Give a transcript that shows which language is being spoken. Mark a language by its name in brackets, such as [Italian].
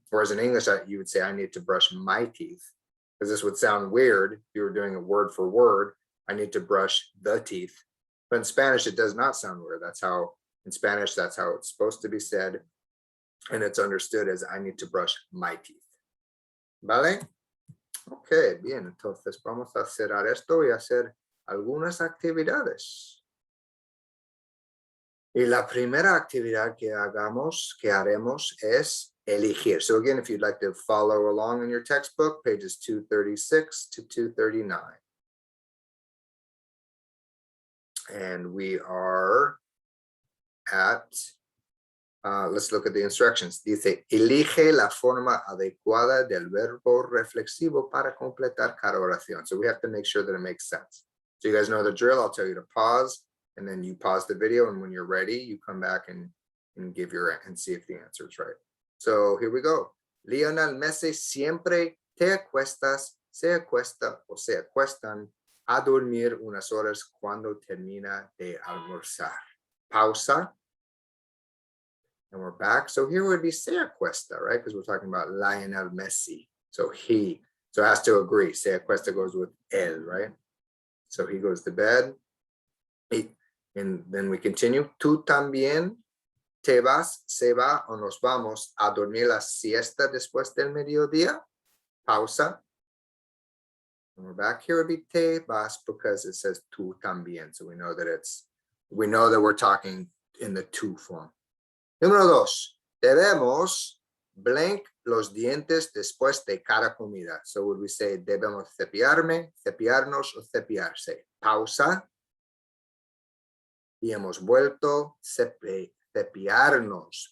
[English] Whereas in English, you would say, I need to brush my teeth, because this would sound weird if you were doing a word for word. I need to brush the teeth. But in Spanish, it does not sound weird. In Spanish, that's how it's supposed to be said. And it's understood as I need to brush my teeth. [Spanish] ¿Vale? Ok, bien. Entonces vamos a cerrar esto y hacer algunas actividades. Y la primera actividad que haremos es elegir. [English] So again, if you'd like to follow along in your textbook, pages 236 to 239. And we are at, let's look at the instructions. [Spanish] Dice, elige la forma adecuada del verbo reflexivo para completar cada oración. [English] So we have to make sure that it makes sense. So you guys know the drill. I'll tell you to pause, and then you pause the video, and when you're ready, you come back and give and see if the answer is right. So here we go. [Spanish] Lionel Messi siempre te acuestas, se acuesta o se acuestan a dormir unas horas cuando termina de almorzar. Pausa. [English] And we're back. So here would be [Spanish] se acuesta, [English] right? Because we're talking about Lionel Messi. So it has to agree. [Spanish] Se acuesta [English] goes with él, right? So he goes to bed. And then we continue. [Spanish] Tú también te vas, se va o nos vamos a dormir la siesta después del mediodía. Pausa. [English] And we're back. Here would be [Spanish] te vas [English] because it says [Spanish] tú también. [English] So we know that we're talking in the tú form. [Spanish] Número 2. Debemos blank los dientes después de cada comida. [English] So would we say [Spanish] debemos cepillarnos o cepillarse? Pausa. Y hemos vuelto cepillarnos.